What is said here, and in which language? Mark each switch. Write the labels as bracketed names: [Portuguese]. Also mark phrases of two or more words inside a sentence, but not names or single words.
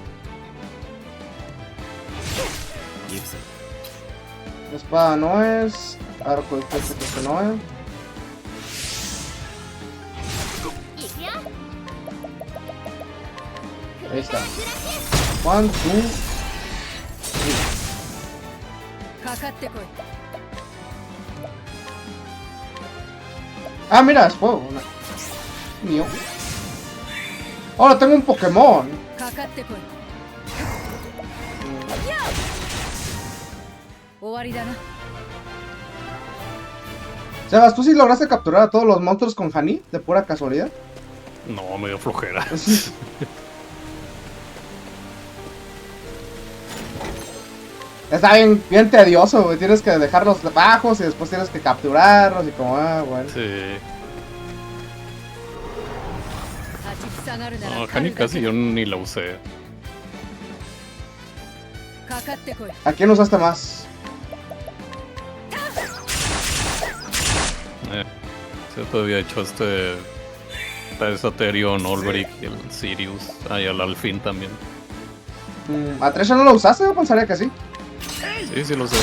[Spanish] La espada no es. Arco de flecha creo que no es. Ahí está. 1, 2, [Japanese] うかかってこい [Spanish] Ah, mira, es fuego. Mío. Ahora tengo un Pokémon. [Japanese] かかってこい終わりだな [Spanish] Sebas, ¿tú sí lograste capturar a todos los monstruos con Hani? ¿De pura casualidad? No, me dio flojera. Está bien tedioso, güey. Tienes que dejarlos bajos y después tienes que capturarlos y como, bueno. Sí. [Japanese] 立ちふさがるなら [Spanish] No, [Japanese] 狩 Hani るだ [Spanish] casi [Japanese] け [Spanish] yo ni la usé. [Japanese] かかってこい [Spanish] ¿A quién usaste más? Sí, todavía he hecho ese Aterion, Olberic y el Sirius. Ah, y el Alfin también. ¿A Tresha no lo usaste? Yo pensaría que sí. Sí, sí lo sé.